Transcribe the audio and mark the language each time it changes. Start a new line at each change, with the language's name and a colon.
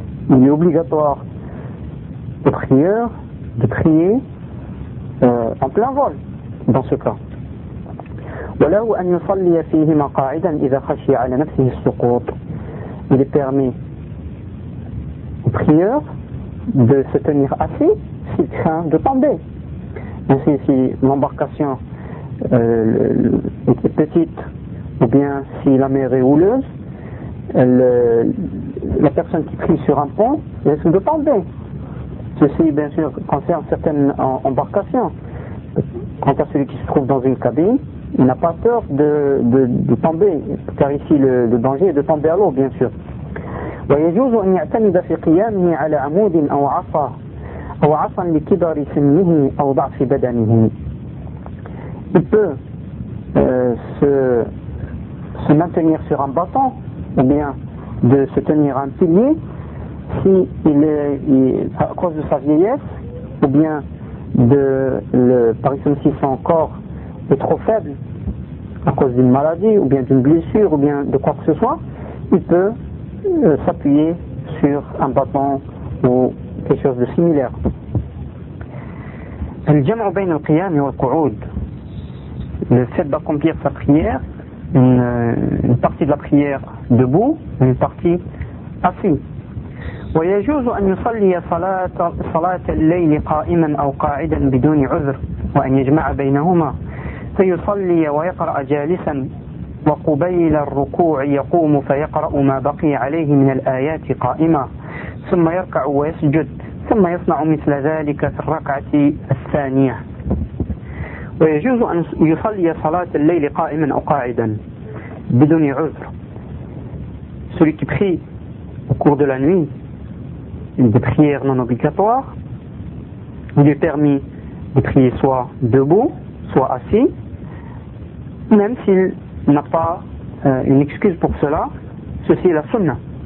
French: Il est obligatoire au prieur de prier en plein vol dans ce cas.
Arabic: وله أن يصلي فيهما قاعدا إذا خشي على نفسه السقوط.
French: Il est permis au prieur de se tenir assis s'il craint de tomber. Ainsi, si l'embarcation était petite, ou bien si la mer est houleuse, la personne qui prie sur un pont risque de tomber. Ceci, bien sûr, concerne certaines embarcations. Quant à celui qui se trouve dans une cabine, il n'a pas peur de tomber, car ici le danger est de tomber à l'eau, bien sûr.
Arabic: ويجوز أن يعتمد في قيامه على عمود أو عصا أو عصا لكبر سنه أو ضعف بدنه.
French: Il peut se maintenir sur un bâton ou bien de se tenir un pilier, si à cause de sa vieillesse, ou bien de par exemple si son corps est trop faible à cause d'une maladie, ou bien d'une blessure, ou bien de quoi que ce soit, il peut s'appuyer sur un bâton ou quelque chose de similaire.
Arabic: الجمع بين القيام والقعود,
French: le fait d'accomplir sa prière, une partie de la prière debout, une partie assis.
Arabic: ويجوز أن يصلي صلاة الليل قائما أو قاعدا بدون عذر وأن يجمع بينهما فيصلي ويقرأ جالسا وقبيل الركوع يقوم فيقرأ ما بقي عليه من الآيات قائما ثم يركع ويسجد ثم يصنع مثل ذلك في الركعة الثانية ويجوز أن يصلي صلاة الليل قائما أو قاعدا بدون عذر.
French: Celui qui prie au cours de la nuit une prière non obligatoire, il est permis de prier soit debout, soit assis, même s'il n'a pas une excuse pour cela, ceci est la sunna.